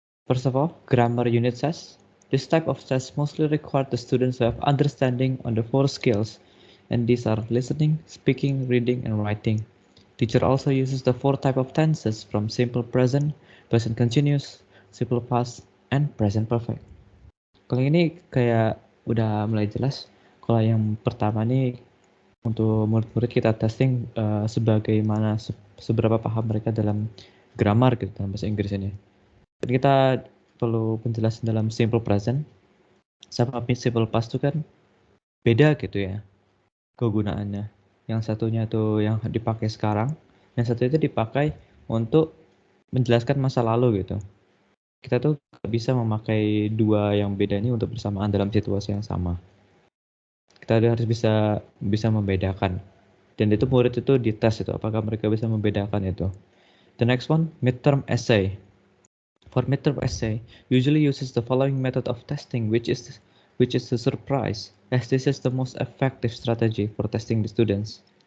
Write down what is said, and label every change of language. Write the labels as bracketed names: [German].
[English] First of all, grammar unit test. This type of test mostly requires the students to have understanding on the 4 skills, and these are listening, speaking, reading, and writing. Teacher also uses the 4 type of tenses from simple present, present continuous, simple past, and present perfect. [Indonesian] Kalau ini kayak udah mulai jelas. Kalau yang pertama nih untuk murid-murid kita testing sebagaimana seberapa paham mereka dalam grammar gitu dalam bahasa Inggris ini. Dan kita perlu penjelasan dalam simple present sama simple past itu kan beda gitu ya kegunaannya. Yang satunya tuh yang dipakai sekarang, yang satu itu dipakai untuk menjelaskan masa lalu gitu. Kita tuh gak bisa memakai dua yang beda ini untuk bersamaan dalam situasi yang sama. Kita harus bisa membedakan. Dan itu murid itu dites itu apakah mereka bisa membedakan itu. [English] The next one, midterm essay. For midterm essay, usually uses the following method of testing, which is the surprise, as this is the most effective strategy for testing the students.